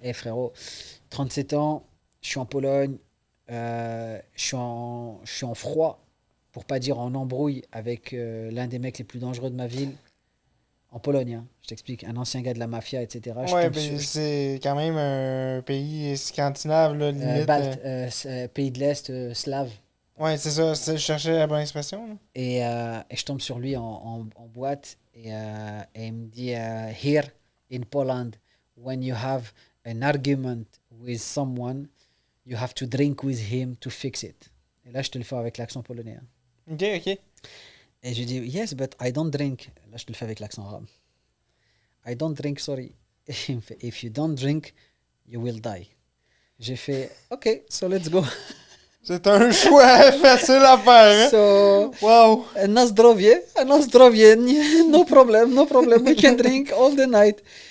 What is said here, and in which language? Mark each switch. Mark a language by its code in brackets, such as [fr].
[fr] Et frérot, 37 ans, je suis en Pologne, je suis en froid, pour pas dire en embrouille, avec l'un des mecs les plus dangereux de ma ville, en Pologne. Hein. Je t'explique, un ancien gars de la mafia, etc. Je Ouais, tombe sur. ben c'est quand même un pays scandinave, là, limite. Balte, pays de l'Est, slave. Ouais, c'est ça, je cherchais la bonne expression. Là. Et je tombe sur lui en boîte et il me dit [en] Here in Poland, when you have an argument with someone, you have to drink with him to fix it. [fr] Et là, je te le fais avec l'accent polonais. Hein. Ok, ok. Et je dis [en] Yes, but I don't drink. [fr] Là, je te le fais avec l'accent arabe. [en] I don't drink, sorry. [fr] Il me fait [en] If you don't drink, you will die. [fr] J'ai fait [en] Ok, so let's go. [fr] C'est un choix facile à faire, hein? [en] So, Wow! [pl] na zdrowie, [en] no problem, no problem, we can drink all the night.